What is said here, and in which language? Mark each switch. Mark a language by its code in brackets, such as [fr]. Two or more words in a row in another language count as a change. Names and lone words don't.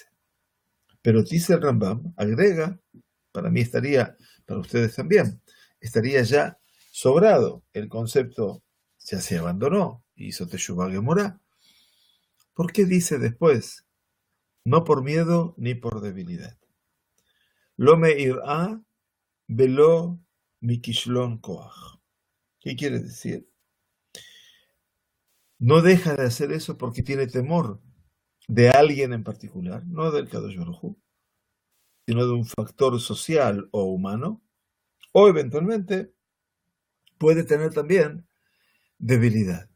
[es] Pero dice el Rambam, agrega, para mí estaría, para ustedes también, estaría ya sobrado el concepto, ya se abandonó, hizo [he] תשובה גמורה. [es] ¿Por qué dice después? No por miedo ni por debilidad. [he] לא מיראה ולא מכשלון כח. [es] ¿Qué quiere decir? No deja de hacer eso porque tiene temor de alguien en particular, no del [he] קדוש ברוך הוא, [es] sino de un factor social o humano, o eventualmente puede tener también debilidad.